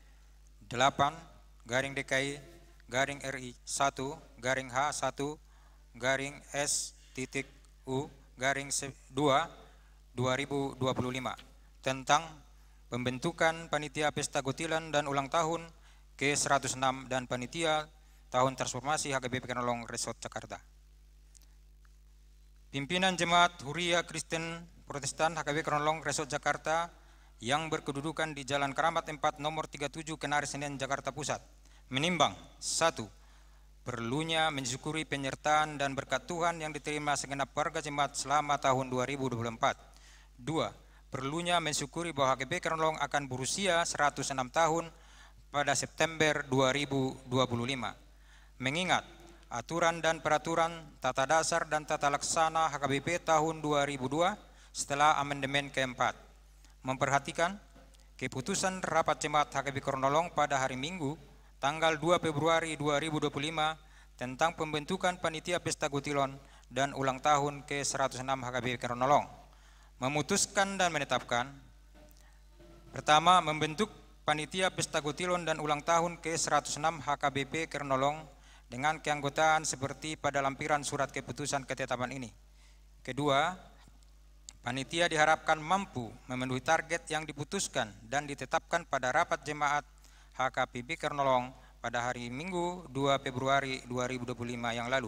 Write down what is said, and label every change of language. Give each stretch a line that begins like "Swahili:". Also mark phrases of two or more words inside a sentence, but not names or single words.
Indonesian: 8 garing DKI garing RI 1 garing H 1 garing S titik U garing 2 2025 tentang pembentukan panitia pesta gotilan dan ulang tahun ke-106 dan panitia tahun transformasi HKBP Kernolong Resort Jakarta. Pimpinan Jemaat Huria Kristen Protestan HKBP Kernolong Resort Jakarta yang berkedudukan di Jalan Keramat 4 nomor 37 Kenari Senen Jakarta Pusat menimbang 1. Perlunya mensyukuri penyertaan dan berkat Tuhan yang diterima segenap warga jemaat selama tahun 2024. 2. Perlunya mensyukuri bahwa HKBP Kernolong akan berusia 106 tahun pada September 2025. Mengingat aturan dan peraturan tata dasar dan tata laksana HKBP tahun 2002 setelah amandemen keempat, memperhatikan keputusan rapat jemaat HKBP Kernolong pada hari Minggu tanggal 2 Februari 2025 tentang pembentukan panitia pesta gotilon dan ulang tahun ke-106 HKBP Kernolong, memutuskan dan menetapkan: pertama, membentuk panitia pesta gotilon dan ulang tahun ke-106 HKBP Kernolong dengan keanggotaan seperti pada lampiran surat keputusan ketetapan ini. Kedua, panitia diharapkan mampu memenuhi target yang diputuskan dan ditetapkan pada rapat jemaat HKBP Kernolong pada hari Minggu 2 Februari 2025 yang lalu.